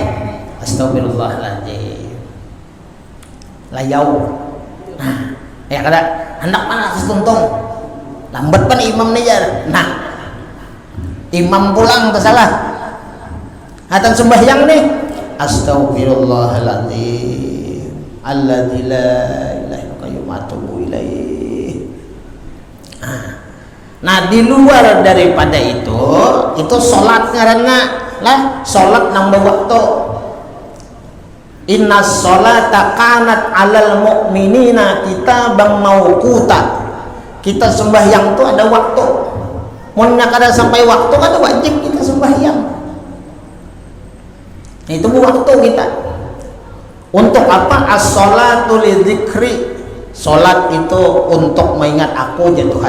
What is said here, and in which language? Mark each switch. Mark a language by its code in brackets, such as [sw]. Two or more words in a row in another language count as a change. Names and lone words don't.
[bjn] Astagfirullahaladzim. Layau. Nah, ya kada hendak mana kesuntung. Lambat pan imam nih jar. Nah, imam pulang ke salah. Hatan sembahyang nih. [ar] أستغفر الله العظيم الذي لا إله إلا القيوم أتوب إليه. [bjn] Nah, di luar daripada itu sholat ngaranna lah, sholat nambah waktu. [ar] إن الصلاة كانت على المؤمنين كتابا موقوتا. [bjn] Kita sembahyang tuh ada waktu. Munnya kada sampai waktu kada wajib kita sembahyang. Itu waktu kita. Untuk apa? [ar] الصلاة لذكري. [bjn] Sholat itu untuk mengingat aku ya Tuhan.